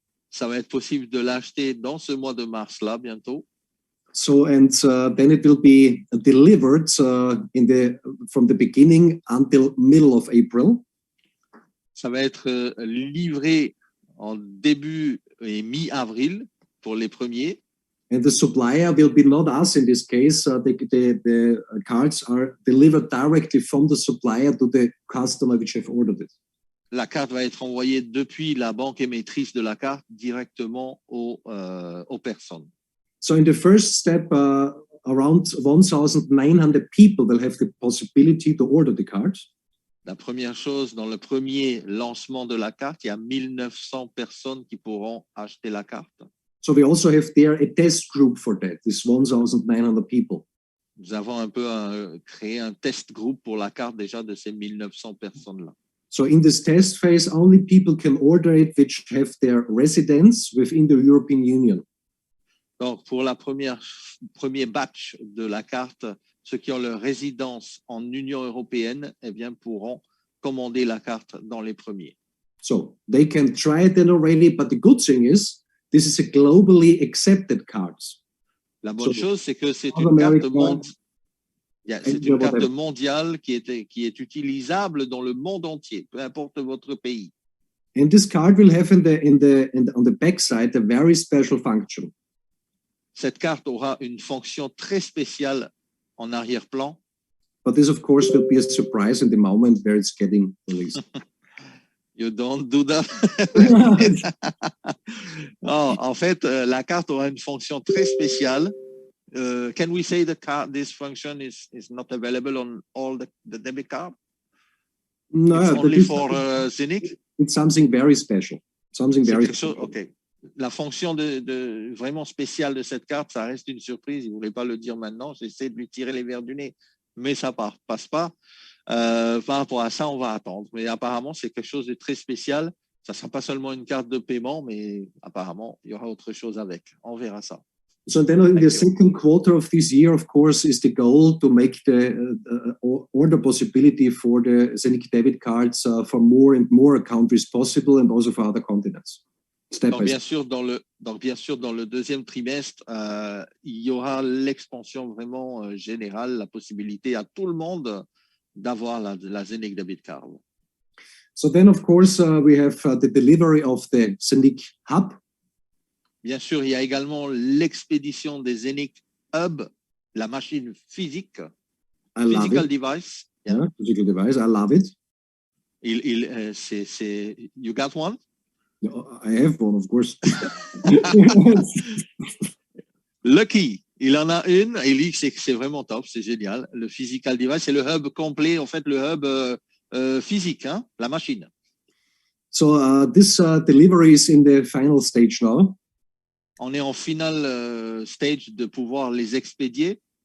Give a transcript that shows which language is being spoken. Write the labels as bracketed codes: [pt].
[fr] Ça va être possible de l'acheter dans ce mois de mars-là, bientôt. [en] So, and then it will be delivered from the beginning until middle of April. [fr] Ça va être livré en début et mi-avril pour les premiers. [en] And the supplier will be not us in this case. The cards are delivered directly from the supplier to the customer which have ordered it. [fr] La carte va être envoyée depuis la banque émettrice de la carte directement aux personnes. [en] So in the first step, around 1,900 people will have the possibility to order the card. [fr] La première chose, dans le premier lancement de la carte, il y a 1900 personnes qui pourront acheter la carte. [en] So we also have there a test group for that, this 1,900 people. [fr] Nous avons un peu créé un test group pour la carte déjà de ces 1900 personnes-là. [en] So in this test phase, only people can order it which have their residence within the European Union. [fr] Donc, pour la premier batch de la carte, ceux qui ont leur résidence en Union européenne, eh bien, pourront commander la carte dans les premiers. [en] So they can try it then already, but the good thing is, this is a globally accepted card. [fr] La bonne chose, c'est que c'est [en] North [fr] une carte [en] America, [fr] c'est une carte mondiale qui est utilisable dans le monde entier, peu importe votre pays. [en] And this card will have on the back side a very special function. [fr] Cette carte aura une fonction très spéciale en arrière-plan. [en] But this, of course, will be a surprise in the moment where it's getting released. You don't do that. [fr] Non, en fait, la carte aura une fonction très spéciale. [en] Can we say this function is not available on all the debit cards? No, it's only for CENIC? It's something very special. Something very special. OK. [fr] La fonction vraiment spéciale de cette carte, ça reste une surprise. Il ne voulait pas le dire maintenant. J'essaie de lui tirer les verres du nez, mais ça passe pas. Par rapport à ça, on va attendre. Mais apparemment, c'est quelque chose de très spécial. Ça ne sera pas seulement une carte de paiement, mais apparemment, il y aura autre chose avec. On verra ça. [en] So then in the second quarter of this year, of course, is the goal to make the order possibility for the CENIC debit cards for more and more countries possible and also for other continents. [fr] Donc, bien sûr, dans le deuxième trimestre, il y aura l'expansion vraiment générale, la possibilité à tout le monde d'avoir la CENIC debit card. [en] So then, of course, we have the delivery of the CENIC Hub. [fr] Bien sûr, il y a également l'expédition des CENIC Hub, la machine physique, [en] physical device. Yeah, physical device. I love it. You got one? I have one, of course. [fr] Lucky, il en a une et il dit que c'est vraiment top, c'est génial. Le physical device, c'est le hub complet, en fait, le hub physique, hein, la machine. [en] So this delivery is in the final stage now. [fr] On est en [en] final stage [fr] de pouvoir les expédier.